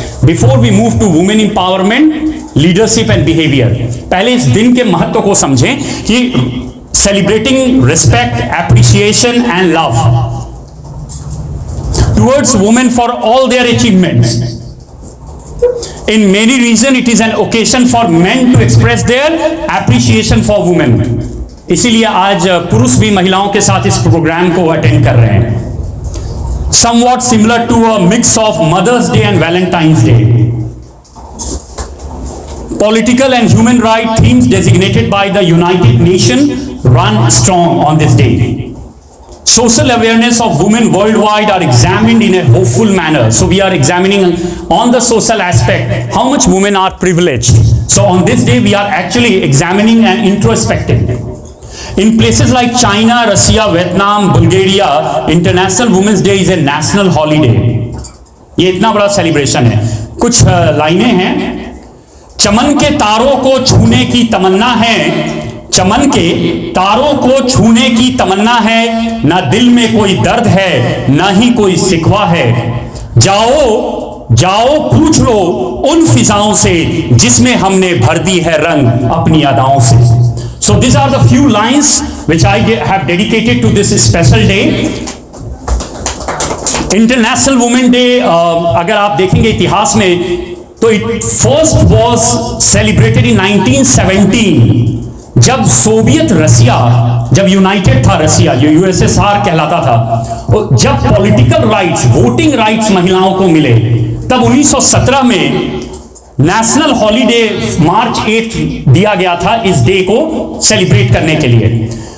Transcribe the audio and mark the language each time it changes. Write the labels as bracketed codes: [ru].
[en] before we move to women empowerment, leadership and behaviour, [hi] पहले इस दिन के महत्व को समझें कि [en] celebrating respect, appreciation and love towards women for all their achievements. In many regions it is an occasion for men to express their appreciation for women. [hi] इसीलिए आज पुरुष भी महिलाओं के साथ इस प्रोग्राम को अटेंड कर रहे हैं। [en] Somewhat similar to a mix of Mother's Day and Valentine's Day. Political and human rights themes designated by the United Nations run strong on this day. Social awareness of women worldwide are examined in a hopeful manner. So we are examining on the social aspect how much women are privileged. So on this day we are actually examining and introspecting. In places like China, Russia, Vietnam, Bulgaria, International Women's Day is a national holiday. [hi] ये इतना बड़ा celebration है। कुछ लाइनें हैं। चमन के तारों को छूने की तमन्ना है, चमन के तारों को छूने की तमन्ना है, ना दिल में कोई दर्द है, ना ही कोई शिकवा है। जाओ जाओ पूछ लो उन फिजाओं से जिसमें हमने भर दी है रंग अपनी अदाओं से। [en] So these are the few lines which I have dedicated to this special day. [hi] International Women Day, अगर आप देखेंगे इतिहास में तो [en] it first was celebrated in 1917, [hi] जब सोवियत रसिया, जब यूनाइटेड था रसिया, जो यूएसएसआर कहलाता था, जब पॉलिटिकल राइट्स, वोटिंग राइट्स महिलाओं को मिले, तब 1917 में नेशनल हॉलीडे मार्च 8 दिया गया था इस डे को सेलिब्रेट करने के लिए।